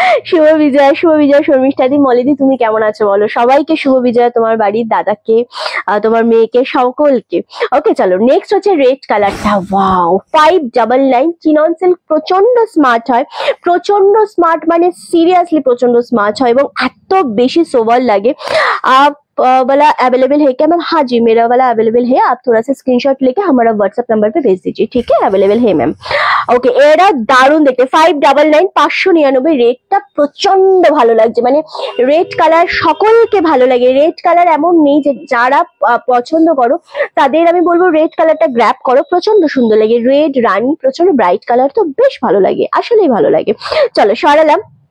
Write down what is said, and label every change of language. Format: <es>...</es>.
<bn>শুভ বিজয়া, শুভ বিজয়া শর্মিষ্ঠাদি। মলিদি তুমি কেমন আছো বলো? সবাইকে শুভ বিজয়া, তোমার বাড়ির দাদাকে, তোমার মেয়েকে, সকলকে। ওকে চলো, নেক্সট হচ্ছে রেড কালারটা। ওয়াও 599 চিনন সিল্ক, প্রচন্ড স্মার্ট হয়, প্রচন্ড স্মার্ট মানে সিরিয়াসলি প্রচন্ড স্মার্ট হয় এবং এত বেশি সোবার লাগে।</bn> <hi>वाला अवेलेबल है क्या मैम? हाँ जी मेरा वाला अवेलेबल है, आप थोड़ा सा स्क्रीनशॉट लेके हमारा व्हाट्सएप नंबर पे भेज दीजिए, ठीक है? अवेलेबल है मैम।</hi> <bn>ওকে, এরা দারুণ দেখতে, 599 599 রেটটা প্রচন্ড ভালো লাগছে, মানে রেড কালার সকলকে ভালো লাগে। রেড কালার এমন নেই যে যারা পছন্দ করো তাদের আমি বলবো রেড কালারটা গ্র্যাব করো, প্রচন্ড সুন্দর লাগে। রেড রানী প্রচন্ড ব্রাইট কালার, তো বেশ ভালো লাগে, আসলেই ভালো লাগে। চলো সরালাম।</bn>